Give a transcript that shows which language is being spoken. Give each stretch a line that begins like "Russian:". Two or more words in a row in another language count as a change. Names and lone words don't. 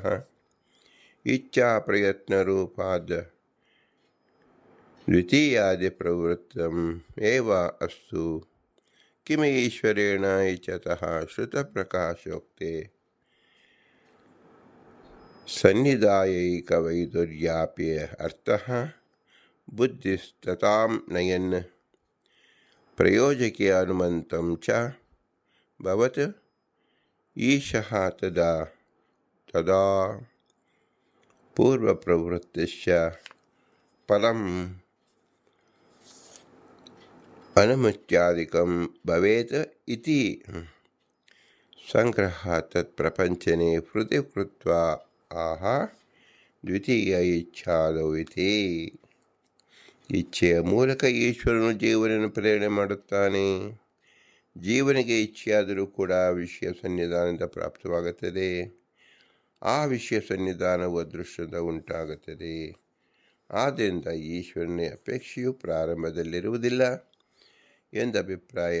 Sanskrit: ಇಚ್ಛಾ ಪ್ರಯತ್ನರೂಪಾದ್ ದ್ವಿತೀಯಾದಿ ಪ್ರವೃತ್ತಂ ಏವ ಅಸ್ತು ಕಿಮ ಈಶ್ವರೇಣ ಇಚ್ಛತಃ ಶ್ರುತಪ್ರಕಾಶೋಕ್ತೆ ಸನ್ನಿಧಾಯೈಕವೈದುರ್ಯಾಪಿ ಅರ್ಥಃ ಬುದ್ಧಿಸ್ತತಾಂ ನಯನ್ ಪ್ರಯೋಜಕೆ ಅನುಮಂತಂ ಚ ಭವತ್ ಈಶಃ ತದಾ ಪೂರ್ವಪ್ರವೃತ್ತಿಶ್ಚ ಫಲಂ ಅನುಮತ್ಯಾದಿಕಂ ಭವೇತ್ ಇತಿ ಸಂಗ್ರಹ ತತ್ ಪ್ರಪಂಚನೆ ಹೃದಯ ಕೃತ್ವಾ ಆಹ ದ್ವಿತೀಯ ಇಚ್ಛಾದೌ ಇತಿ.
Kannada: ಇಚ್ಛೆಯ ಮೂಲಕ ಈಶ್ವರನು ಜೀವನನ್ನು ಪ್ರೇರಣೆ ಮಾಡುತ್ತಾನೆ. ಜೀವನಿಗೆ ಇಚ್ಛೆಯಾದರೂ ಕೂಡ ವಿಷಯ ಸನ್ನಿಧಾನದಿಂದ ಪ್ರಾಪ್ತವಾಗುತ್ತದೆ. ಆ ವಿಷಯ ಸನ್ನಿಧಾನವು ಅದೃಷ್ಟದ ಉಂಟಾಗುತ್ತದೆ. ಆದ್ದರಿಂದ ಈಶ್ವರನ ಅಪೇಕ್ಷೆಯು ಪ್ರಾರಂಭದಲ್ಲಿರುವುದಿಲ್ಲ ಎಂದ ಅಭಿಪ್ರಾಯ.